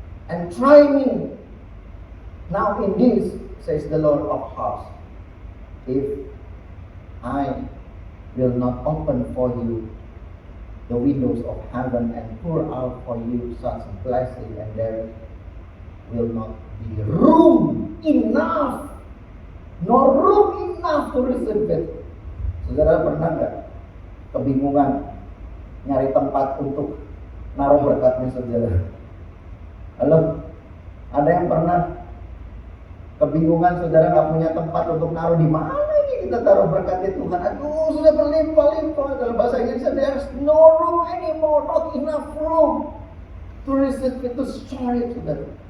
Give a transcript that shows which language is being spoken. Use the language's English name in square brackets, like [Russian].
[English] And try me now in this, says the Lord of hosts, if I will not open for you the windows of heaven and pour out for you such blessing, and there will not be room enough, nor room enough to receive it. [Indonesian] Saudara pernah nggak kebingungan nyari tempat untuk naruh berkatnya, saudara? Halo, ada yang pernah kebingungan, saudara, nggak punya tempat untuk naruh di mana ini kita taruh berkatnya Tuhan? Aduh, sudah berlimpah-limpah. Dalam bahasa Inggris, [English] there's no room anymore, not enough room to receive it, to store it, saudara.